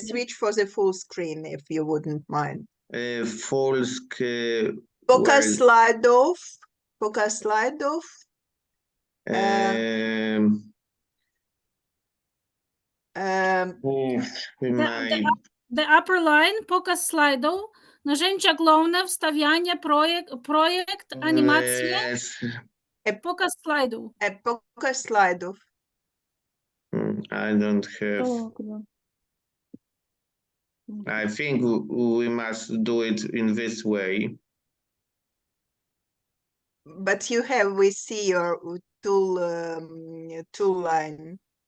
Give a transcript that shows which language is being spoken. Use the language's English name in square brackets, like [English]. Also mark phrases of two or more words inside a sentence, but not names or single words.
[English] switch for the full screen if you wouldn't mind. Full screen. Focus slide off. Focus slide off. The upper line, [Russian] показ слайдов, [Polish] нажęcia główne, wstawianie, projekt, animacja, [Russian] показ слайдов. [English] Focus slide off. I don't have. I think we must do it in this way. But we see your tool line.